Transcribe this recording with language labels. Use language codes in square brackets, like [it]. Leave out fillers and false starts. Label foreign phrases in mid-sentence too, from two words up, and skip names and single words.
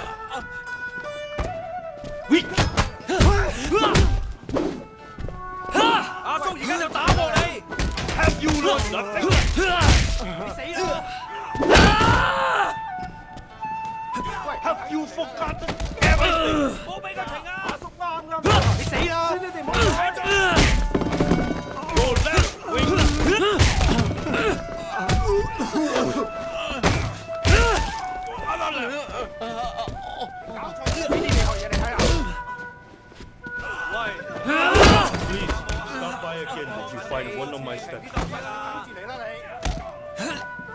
[en] Weak. [yue] 阿叔而家就打過你， [en] Have you learned nothing? [yue] 你死啦！ [en] Have you forgotten everything? [yue] 冇俾佢停啊！阿叔啱，你死啦！你哋冇睇住。 [en] Your left wing. Please stop by again if you find one of my steps. [yue] 跟住嚟啦你！